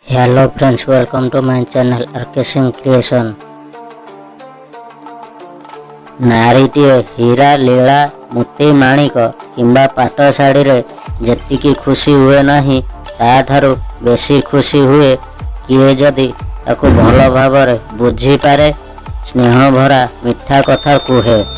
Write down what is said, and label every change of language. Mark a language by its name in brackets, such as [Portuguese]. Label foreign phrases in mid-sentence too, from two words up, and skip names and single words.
[English] Hello friends, welcome to my channel RK Singh Creation। [Odia] ନାରୀଟିଏ ହୀରା ନୀଳା ମୋତି ମାଣିକ କିମ୍ବା ପାଟ ଶାଢ଼ୀ ରେ ଯେତିକି ଖୁସି ହୁଏ ନାହିଁ ତାଠାରୁ ବେଶୀ ଖୁସି ହୁଏ କିଏ ଯଦି ତାକୁ ଭଲ ଭାବ ବୁଝି ପାରେ, ସ୍ନେହ ଭରା ମିଠା କଥା କୁହେ।